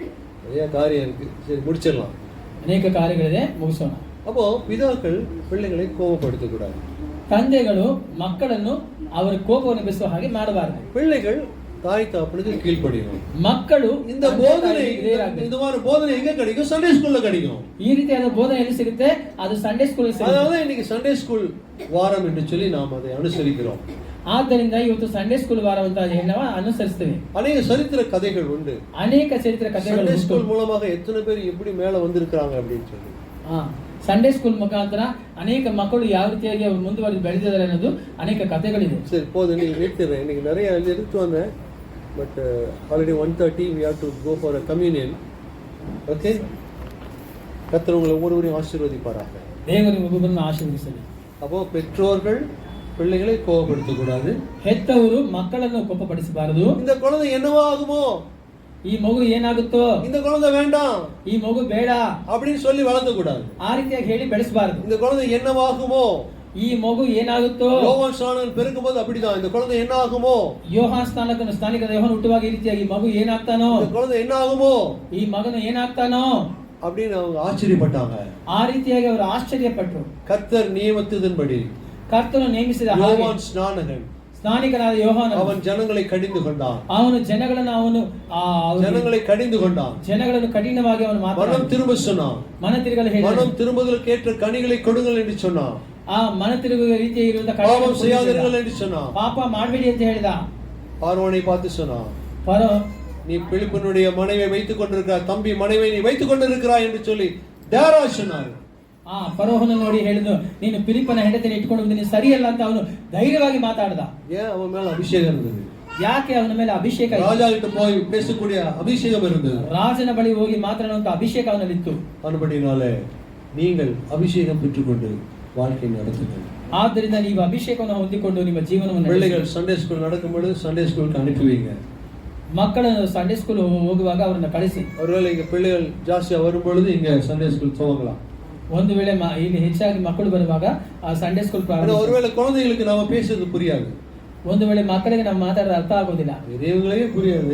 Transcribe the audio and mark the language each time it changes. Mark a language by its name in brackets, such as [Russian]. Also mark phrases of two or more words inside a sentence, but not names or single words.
[Tamil] நிறைய காரியம் இருக்கு, சரி முடிச்சிடலாம். [Kannada] ಅನೇಕ ಕಾರ್ಯಗಳಿದೆ, ಮುಗಿಸೋಣ. [Tamil] அப்போ பிதாக்கள் பிள்ளைகளை கோபப்படுத்தக்கூடாது. [Kannada] ತಂದೆಗಳು ಮಕ್ಕಳನ್ನು ಅವರ ಕೋಪವನ್ನು ಬೆಳೆಸುವ ಹಾಗೆ ಮಾಡಬಾರದು. [Tamil] பிள்ளைகள் தாய் தகப்பனுக்கு கீழ்ப்படியணும். [Kannada] ಮಕ್ಕಳು [Tamil] இந்த போதனை இந்த மாதிரி போதனை எங்க கிடைக்கும்? [English] Sunday school-la [Tamil] கிடைக்கும். [Kannada] ಈ ರೀತಿಯಾದ ಬೋಧನೆ ಎಲ್ಲಿ ಸಿಗುತ್ತೆ? ಅದು [English] Sunday school [Kannada] ಸಿಗುತ್ತೆ. [Tamil] அதனால இன்னைக்கு [English] Sunday school [Tamil] வாரம் என்று சொல்லி நாம் அதை அனுசரிக்கிறோம். [Kannada] ಆದ್ದರಿಂದ ಇವತ್ತು [English] Sunday school [Kannada] ವಾರ ಅಂತ ನಾವು ಅನುಸರಿಸ್ತೇವೆ. [Tamil] ಅನೇಕ சரித்திர கதைகள் உண்டு. [Kannada] ಅನೇಕ ಚರಿತ್ರೆ ಕಥೆಗಳು [English] Sunday school [Tamil] மூலமாக எத்தனை பேர் எப்படி மேல வந்திருக்காங்க அப்படின்னு சொல்லி. [English] Sunday school [Kannada] ಮುಖಾಂತರ ಅನೇಕ ಮಕ್ಕಳು ಯಾವ ರೀತಿಯಾಗಿ ಅವರು ಮುಂದುವರೆದು ಬೆಳೆದಿದ್ದಾರೆ ಅನ್ನೋದು ಅನೇಕ ಕಥೆಗಳಿದೆ. [Tamil] சரி போதும், நீங்க நிறுத்திடுறேன். இன்னைக்கு நிறைய எடுத்து வந்தேன். [English] but already [Tamil] 1:30 [English] we have to go for a communion. Okay? [Tamil] கர்த்தர் உங்களை ஒவ்வொருவரையும் ஆசீர்வதிப்பாராக. [Kannada] ದೇವರು ಒಬ್ಬೊಬ್ಬರನ್ನು ಆಶೀರ್ವದಿಸಲಿ. [Tamil] அப்போ பெற்றோர்கள் பிள்ளைகளை கோபப்படுத்தக்கூடாது. [Kannada] ಹೆತ್ತವರು ಮಕ್ಕಳನ್ನು ಕೋಪಪಡಿಸಬಾರದು. [Tamil] இந்த குழந்தை என்னவா ஆகுமோ, [Kannada] ಈ ಮಗು ಏನಾಗುತ್ತೋ, [Tamil] இந்த குழந்தை வேண்டாம் [Kannada] ಈ ಮಗು ಬೇಡ [Tamil] அப்படின்னு சொல்லி வளர்த்த கூடாது. [Kannada] ಆ ರೀತಿಯಾಗಿ ಹೇಳಿ ಬೆಳೆಸಬಾರದು. [Tamil] இந்த குழந்தை என்னவாகுமோ, [Kannada] ಈ ಮಗು ಏನಾಗುತ್ತೋ, [Tamil] யோவான் ஸ்நானகன் பெருக்கும்போது அப்படிதான். இந்த குழந்தை என்ன ஆகுமோ, [Kannada] ಯೋಹಾನ್ ಸ್ಥಾನಿಕದ ಯೋಹಾನ್ ಹುಟ್ಟುವಾಗ ಈ ರೀತಿಯಾಗಿ ಮಗು ಏನಾಗ್ತಾನೋ, [Tamil] இந்த குழந்தை என்ன ஆகுமோ [Kannada] ಈ ಮಗನು ಏನಾಗ್ತಾನೋ [Tamil] அப்படின்னு அவங்க ஆச்சரியப்பட்டாங்க. [Kannada] ಆ ರೀತಿಯಾಗಿ ಅವರು ಆಶ್ಚರ್ಯಪಟ್ಟರು. [Tamil] கர்த்தர் நியமித்ததன்படி [Kannada] ಕರ್ತನು ನೇಮಿಸಿದ ಹಾಗೆ [Tamil] யோவான் ஸ்நானகன் [Kannada] ಸ್ನಾನಿಕನಾದ ಯೋಹಾನ [Tamil] அவன் ஜனங்களை கடிந்து கொண்டான். [Kannada] ಅವನು ಜನಗಳನ್ನು [Tamil] ஜனங்களை கடிந்து கொண்டான். [Kannada] ಜನಗಳನ್ನು ಕಠಿಣವಾಗಿ ಅವನು [Tamil] மனம் [Kannada] ಮಾತಾಡಿದ. [Tamil] திரும்ப சொன்னான். [Kannada] ಮನ ತಿರುಗಲು ಹೇಳಿದ. [Tamil] மனம் திரும்புதலுக்கு ஏற்ற கனிகளை கொடுங்கள் என்று சொன்னான். [Kannada] ಆ ಮನ ತಿರುಗುವ ರೀತಿಯಾಗಿರುವಂತಹ [Tamil] பாவம் செய்யாதீர்கள் என்று சொன்னான். [Kannada] ಪಾಪ ಮಾಡಬೇಡಿ ಅಂತ ಹೇಳಿದ. [Tamil] பார்வோனை பார்த்து சொன்னான், [Kannada] ಫರೋ, [Tamil] நீ பிலிப்பினுடைய மனைவியை வைத்துக் கொண்டிருக்கிறாய், தம்பி மனைவியை நீ வைத்துக் கொண்டிருக்கிறாய் என்று சொல்லி தேரா சொன்னார். [Kannada] ಫರೋಹನ ನೋಡಿ ಹೇಳಿದ್ರು, ನೀನು ಫಿಲಿಪ್ಪನ ಹೆಂಡತಿಯನ್ನು ಇಟ್ಕೊಂಡು ನೀನು ಸರಿಯಲ್ಲ ಅಂತ ಅವನು ಧೈರ್ಯವಾಗಿ ಮಾತಾಡ್ದ. [Tamil] ஏன் அவன் மேல அபிஷேகம் இருந்தது. [Kannada] ಯಾಕೆ ಅವನ ಮೇಲೆ ಅಭಿಷೇಕ ಇತ್ತು? [Tamil] ராஜா கிட்ட போய் பேசக்கூடிய அபிஷேகம் இருந்தது. [Kannada] ರಾಜನ ಬಳಿ ಹೋಗಿ ಮಾತನಾಡುವಂತ ಅಭಿಷೇಕ ಅವನಲ್ಲಿತ್ತು. [Tamil] அதுபடினாலே நீங்கள் அபிஷேகம் பெற்றுக்கொண்டு வாழ்க்கை நடத்துங்கள். [Kannada] ಆದ್ದರಿಂದ ನೀವು ಅಭಿಷೇಕವನ್ನು ಹೊಂದಿಕೊಂಡು ನಿಮ್ಮ ಜೀವನವನ್ನು [Tamil] பிள்ளைகள் [English] Sunday school [Tamil] நடக்கும்போது [English] Sunday school-ukku [Tamil] அனுப்புவீங்க. [Kannada] ಮಕ್ಕಳನ್ನು [English] Sunday school [Kannada] ಹೋಗುವಾಗ ಅವರನ್ನ ಕಳಿಸಿ. [Tamil] ஒருவேளை இங்க பிள்ளைகள் ஜாஸ்தியா வரும்பொழுது இங்க [English] Sunday school [Tamil] துவங்கலாம். [Kannada] ಒಂದು ವೇಳೆ ಇಲ್ಲಿ ಹೆಚ್ಚಾಗಿ ಮಕ್ಕಳು ಬರುವಾಗ ಆ [English] Sunday school [Kannada] ಪ್ರಾರಂಭ. [Tamil] ஒருவேளை குழந்தைகளுக்கு நாம பேசுறது புரியாது. [Kannada] ಒಂದು ವೇಳೆ ಮಕ್ಕಳಿಗೆ ನಾವು ಮಾತಾಡೋದು ಅರ್ಥ ಆಗೋದಿಲ್ಲ, [Tamil] பெரியவங்களே புரியாது,